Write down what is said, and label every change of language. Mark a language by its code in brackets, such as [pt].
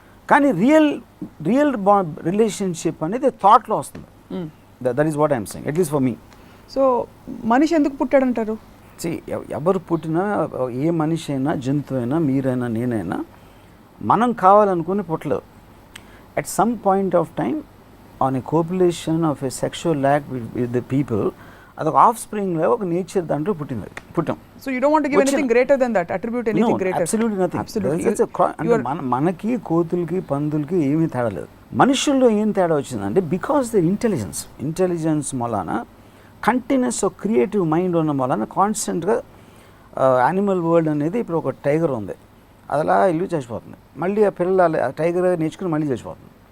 [te] కానీ real relationship అనేది థాట్లో వస్తుంది. [en] That is what I'm saying, at least for me. [te] So మనిషి ఎందుకు పుట్టాడంటారు? ఎవరు పుట్టినా ఏ మనిషి అయినా జంతువు అయినా మీరైనా నేనైనా మనం కావాలనుకుని పుట్టలేదు. [en] At some point of time, on a copulation of a sexual act with the people, [te] అదొక ఆఫ్ స్ప్రింగ్లో ఒక నేచర్ దాంట్లో పుట్టాం. [en] So you don't want to give anything greater than that, attribute anything greater. Absolutely nothing. [te] మనకి కోతులకి పందులకి ఏమీ తేడా లేదు. మనుషుల్లో ఏం తేడా వచ్చిందంటే [en] because the intelligence [te] మూలాన కంటిన్యూస్ ఒక క్రియేటివ్ మైండ్ ఉన్న మూలాన కాన్స్టెంట్గా యానిమల్ వరల్డ్ అనేది ఇప్పుడు ఒక టైగర్ ఉంది, అది అలా ఇల్లు చచ్చిపోతుంది, మళ్ళీ ఆ పిల్లలు ఆ టైగర్ నేర్చుకుని మళ్ళీ చచ్చిపోతుంది.